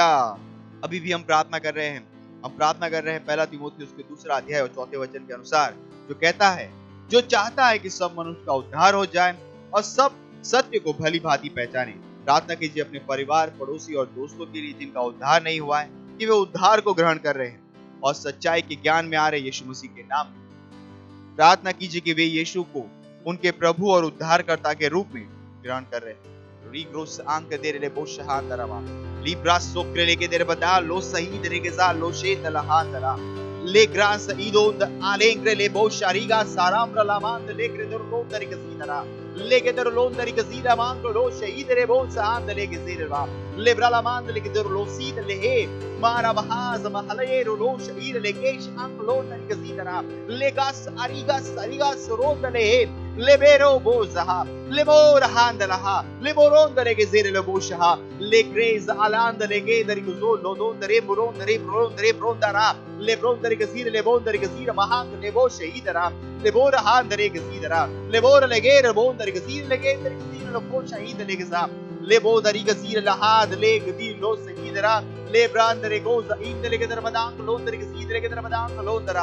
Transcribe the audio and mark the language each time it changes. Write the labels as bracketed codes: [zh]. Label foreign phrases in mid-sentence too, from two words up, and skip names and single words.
[hi] अभी भी हम प्रार्थना कर रहे हैं, पहला तीमुथियुस के 2 अध्याय और 4 वचन के अनुसार, जो कहता है, जो चाहता है कि सब मनुष्य का उद्धार हो जाए और सब सत्य को भली भांति पहचाने। प्रार्थना कीजिए अपने परिवार, पड़ोसी और दोस्तों के लिए जिनका उद्धार नहीं हुआ है, कि वे उद्धार को ग्रहण कर रहे हैं और सच्चाई के ज्ञान में आ रहे यीशु मसीह के नाम में। प्रार्थना कीजिए कि वे यीशु को उनके प्रभु और उद्धारकर्ता के रूप में ग्रहण कर रहे हैं। रीग्रोस आंक दे रे बोश हां दरवा लिब्रास सोक्रे लेके दे बदा लो सही दे के जा लो शे तलहा तरा ले ग्रास ईदो आलेंग्रे ले बोश अरिगा साराम रलामान ले ग्रे दर लो तरीके सीधरा ले के दर लो तरीके सीधा मान लो शहीद रे बोश हां ले के सीधरा ले ब्रलामान ले के दर लो सीध ले हे मारा बहाज महले लो शहीद ले के शांत लो तरीके सीधरा ले गास अरिगा सरो तले lebero bozaha lebora handalaha leboronda legezere leboshaha legreza alanda legedari guzolo dondare borondare borondare brondara lebrondare gazire lebondare gazira mahang leboshe idara lebora handare gazidara lebora legere bondare gazire legedari gazire lebosha idale geza lebodari gazire lahad legdir lo sehidara lebrandare goza indale gedar madang londare gazire gedar madang londara